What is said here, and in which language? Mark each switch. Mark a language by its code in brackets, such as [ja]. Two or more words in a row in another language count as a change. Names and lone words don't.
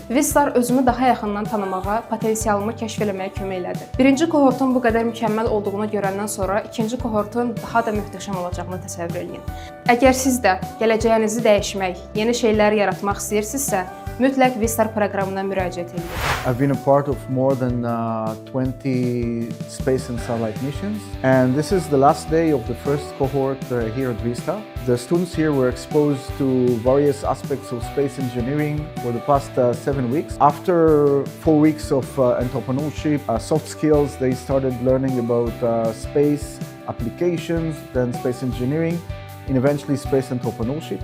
[az] Vstar özümü daha yaxından tanımağa, potensialımı kəşf etməyə kömək elədi. Birinci kohortun bu qədər mükəmməl olduğunu görəndən sonra ikinci kohortun daha da möhtəşəm olacağını təsəvvür edin. Əgər siz də gələcəyinizi dəyişmək, yeni şeylər yaratmaq istəyirsinizsə, mütləq Vstar proqramına müraciət edin. [en] I've been a part of more than 20 space and satellite missions, and this is the last day of the first cohort here at Vstar. The students here were exposed to various aspects of space engineering for the past 7 weeks. After 4 weeks of entrepreneurship, soft skills, they started learning about space applications, then space engineering, and eventually space entrepreneurship.